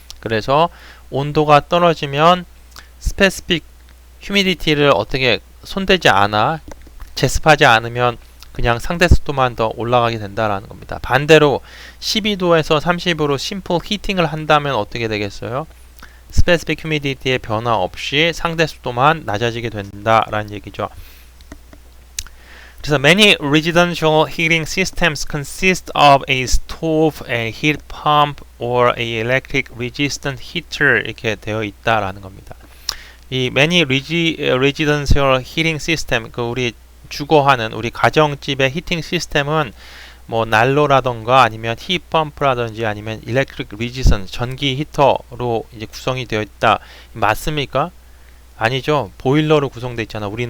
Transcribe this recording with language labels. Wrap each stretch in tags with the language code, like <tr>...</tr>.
<ko>그래서 온도가 떨어지면 스페시픽 휴미디티를 어떻게 손대지 않아, 제습하지 않으면 그냥 상대 습도만 더 올라가게 된다라는 겁니다. 반대로 12도에서 30으로 심플 히팅을 한다면 어떻게 되겠어요? 스페시픽 휴미디티의 변화 없이 상대 습도만 낮아지게 된다라는 얘기죠. 그래서</ko> <en>many residential heating systems consist of a stove, a heat pump, or a electric resistant heater</en> <ko>이렇게 되어 있다라는 겁니다. 이</ko> <en>many residential heating system,</en> <ko>그 우리 주거하는 우리 가정집의 히팅 시스템은 뭐 난로라던가 아니면 히트펌프라든지 아니면 electric resistant 전기 히터로 이제 구성이 되어 있다. 맞습니까? 아니죠. 보일러로 구성되어 있잖아.</ko>